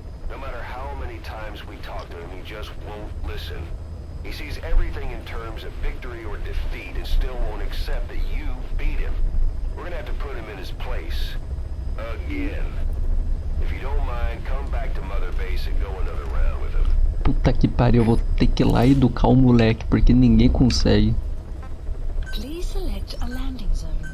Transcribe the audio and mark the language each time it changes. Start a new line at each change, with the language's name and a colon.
English: No matter how many times we talk to him, he just won't listen. He sees everything in terms of victory or defeat and still won't accept that you beat him. We're gonna have to put him in his place. Again. If you don't mind, come back to Mother Base and go another round with him.
Portuguese: Puta que pariu, eu vou ter que ir lá e educar o moleque, porque ninguém consegue.
English: Please select a landing zone.